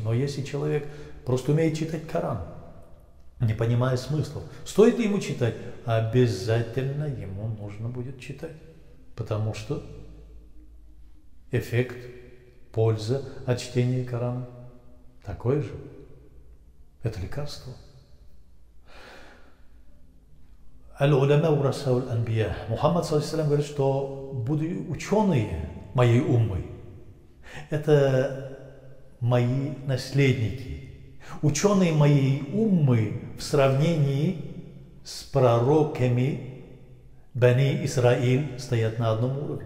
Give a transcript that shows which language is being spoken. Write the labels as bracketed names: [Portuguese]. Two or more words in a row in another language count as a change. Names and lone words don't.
[Russian] Но если человек просто умеет читать Коран, не понимая смыслов, стоит ли ему читать? Обязательно ему нужно будет читать, потому что эффект, польза от чтения Корана такой же. Это лекарство. [Arabic] العلماء ورثة الأنبياء. [Russian] Мухаммад ﷺ говорит, что ученые моей уммы – это мои наследники. Ученые моей уммы в сравнении с пророками Бани Исраиль стоят на одном уровне.